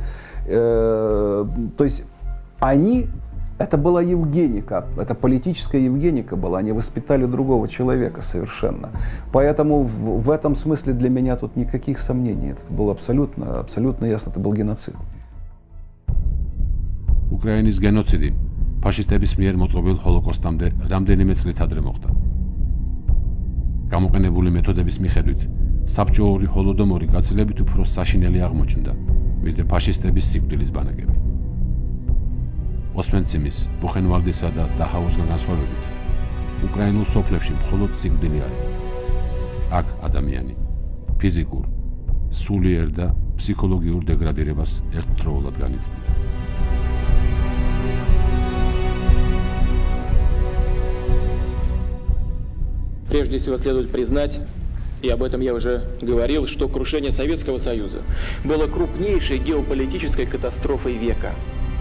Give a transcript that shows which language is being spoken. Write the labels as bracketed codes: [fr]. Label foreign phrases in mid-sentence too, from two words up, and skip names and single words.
[ru] То есть это была евгеника, это политическая евгеника была, они воспитали другого человека совершенно. Поэтому в этом смысле для меня тут никаких сомнений, это было абсолютно ясно, это был геноцид. [ka] უკრაინის გენოციდი ფაშისტების მიერ მოწყობილ ჰოლოკოსტამდე რამდენიმე წლით ადრე მოხდა. გამოყენებული მეთოდების მიხედვით, საბჭოური ჰოლოდომორი გაცილებით უფრო საშინელი აღმოჩნდა, ვიდრე ფაშისტების სიკვდილის ბანაკები. ოსვენციმის, ბუხენვალდისა და დაჰაუსგან განსხვავებით, უკრაინულ სოფლებში მხოლოდ სიკვდილი არის. აქ ადამიანი ფიზიკურ, სულიერ და ფსიქოლოგიურ დეგრადირებას ერთდროულად განიცდიდა. [ru] Прежде всего следует признать, и об этом я уже говорил, что крушение Советского Союза было крупнейшей геополитической катастрофой века.